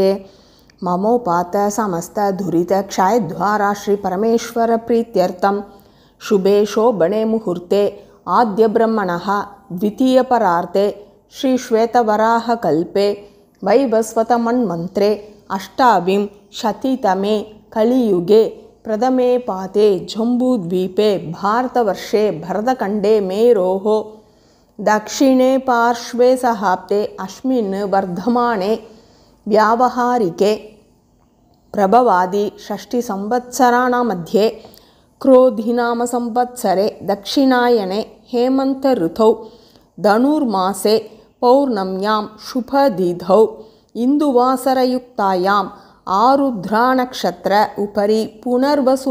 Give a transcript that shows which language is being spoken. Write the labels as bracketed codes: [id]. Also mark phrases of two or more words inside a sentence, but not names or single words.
[sa] ममोपात्त समस्त दुरित क्षयद्वारा श्री परमेश्वर प्रीत्यर्थं शुभे शोभने मुहूर्ते आद्य ब्रह्मणः द्वितीय परार्धे श्री श्वेतवराह कल्पे वैवस्वत मन्वन्तरे अष्टाविं शतितमे कलियुगे प्रथमे पादे जम्बूद्वीपे भारतवर्षे भरतखण्डे मेरोः दक्षिणे पार्श्वे शकाब्दे अस्मिन् வர்धमाने व्यावहारिके प्रभवादि षष्टि संवत्सराणां मध्ये क्रोधिनाम संवत्सरे दक्षिणायने हेमंत ऋतौ धनुर्मासे पौर्णम्यां शुभदिधौ इंदुवासरयुक्तायां आरुद्रा नक्षत्र उपरि पुनर्वसु